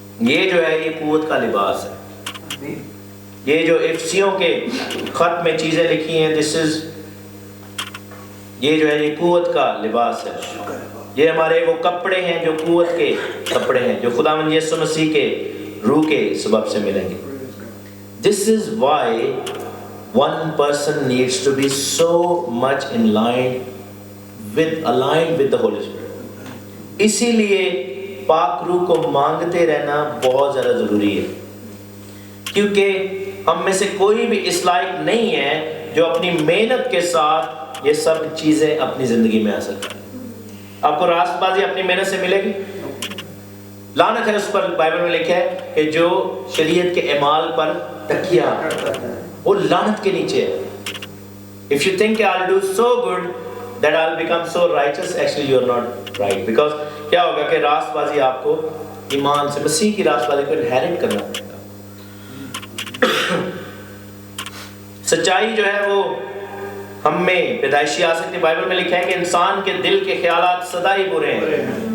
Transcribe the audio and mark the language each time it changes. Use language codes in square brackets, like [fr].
[ur] یہ جو ہے یہ قوت کا لباس ہے. یہ جو افسیوں کے خط میں چیزیں لکھی ہیں، یہ جو ہے یہ قوت کا لباس ہے. یہ ہمارے وہ کپڑے ہیں جو قوت کے کپڑے ہیں، جو خداوند یسوع مسیح کے روح کے سبب سے ملیں گے. [en] This is why one person needs to be so much aligned with the Holy Spirit. [ur] اسی لیے پاک روح کو مانگتے رہنا بہت زیادہ ضروری ہے، کیونکہ ہم میں سے کوئی بھی اس لائق نہیں ہے جو اپنی محنت کے ساتھ یہ سب چیزیں اپنی زندگی میں حاصل کریں. آپ کو راست بازی اپنی محنت سے ملے گی؟ لعنت ہے اس پر. بائبل میں لکھا ہے کہ جو شریعت کے اعمال پر تکیہ وہ لعنت کے نیچے ہے. [en] If you think I'll do so good that I'll become so righteous, actually you're not right. [ur] Because کیا ہوگا کہ راست بازی آپ کو ایمان سے، مسیح کی راست بازی کو انہیرٹ کرنا پڑے گا. سچائی جو ہے وہ ہم میں پیدائشی آ سکتی ہے. بائبل میں لکھا ہے کہ انسان کے دل کے خیالات سدا ہی برے ہیں.